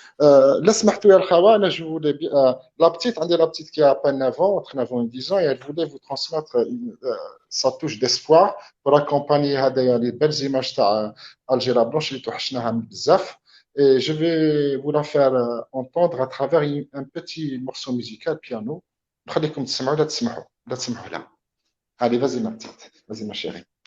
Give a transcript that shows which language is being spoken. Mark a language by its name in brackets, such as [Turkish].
[French] Là [Arabic] سمحتوا يا الخوا انا [French] je voulais la petite [Arabic] عندي [French] la petite qui a à peine 9 ans entre 9 ans et 10 ans et elle voulait vous transmettre sa touche d'espoir pour accompagner [Arabic] هذا [French] les belles images [Arabic] تاع [French] Alger la Blanche [Arabic] اللي توحشناها بزاف. [French] Et je vais vous la faire entendre à travers un petit morceau musical piano. [Arabic] خليكم تسمعوا لا تسمعوا لا تسمعوا لا. [French] Allez, vas-y ma petite, vas-y ma chérie.